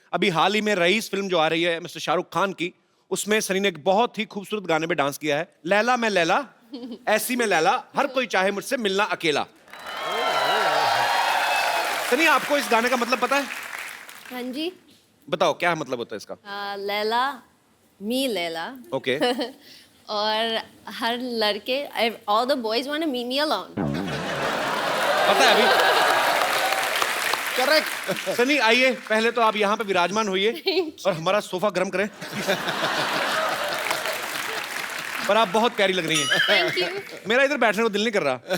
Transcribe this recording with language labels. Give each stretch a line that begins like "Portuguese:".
Hindi: अभी हाल ही में rice film जो आ रही है मिस्टर शाहरुख खान की, उसमें सनी ने एक बहुत ही खूबसूरत गाने पे डांस किया है। लैला मैं लैला, ऐसी में लैला, हर कोई चाहे मुझसे मिलना अकेला। सनी, आपको इस गाने का मतलब पता है? हाँ जी। बताओ क्या मतलब होता है इसका? लैला, मी लैला।
English: Okay.
Hindi: और हर लड़के,
English: all the boys want to meet me alone.
Hindi: पता है अभी? करेक्ट। सनी आइए, पहले तो आप यहाँ पे विराजमान होइए और हमारा सोफा गर्म करें। पर आप बहुत प्यारी लग रही हैं।
English: Thank you.
Hindi: मेरा इधर बैठने को दिल नहीं कर रहा।